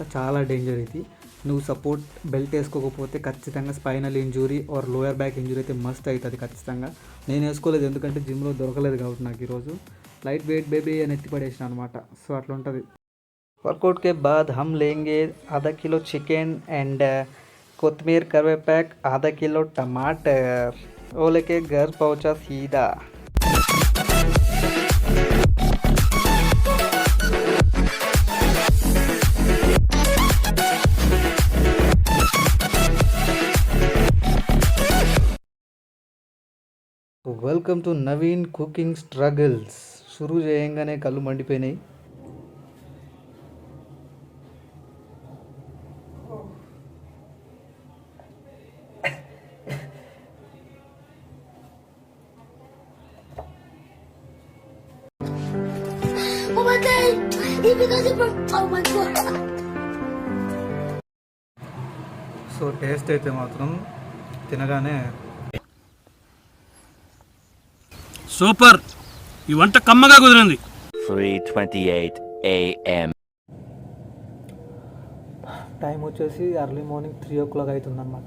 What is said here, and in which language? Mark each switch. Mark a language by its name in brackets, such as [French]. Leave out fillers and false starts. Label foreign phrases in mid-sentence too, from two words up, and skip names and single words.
[Telugu] చాలా డేంజర్ ఇది. నువ్వు [English] support belt [Telugu] వేసుకోకపోతే ఖచ్చితంగా [English] spinal injury or lower back injury [Telugu] అయితే మస్ట్ అవుతుంది ఖచ్చితంగా. నేను వేసుకోలేదు, ఎందుకంటే జిమ్లో దొరకలేదు కాబట్టి నాకు ఈరోజు. [English] light weight baby [Telugu] అని ఎత్తి పడేసిన అనమాట. సో అట్లా ఉంటుంది. [Hindi] वर्कआउट के बाद हम लेंगे आधा किलो [English] chicken and [Telugu] కొత్తిమీర కరివేపాక్, [Hindi] आधा किलो टमाटर. वो लेके घर पहुंचा सीधा. [English] Welcome to Naveen Cooking Struggles. [Telugu] షురూ చేయంగానే కళ్ళు మండిపోయినాయి. [English] Oh my god! Even though they oh my god! [Telugu] సో టేస్ట్ అయితే మాత్రం తినగానే సూపర్. ఈ వంట కమ్మగా కుదిరింది. 3:28 AM. టైం వచ్చేసి [English] early morning 3 o'clock [Telugu] అవుతుందన్నమాట.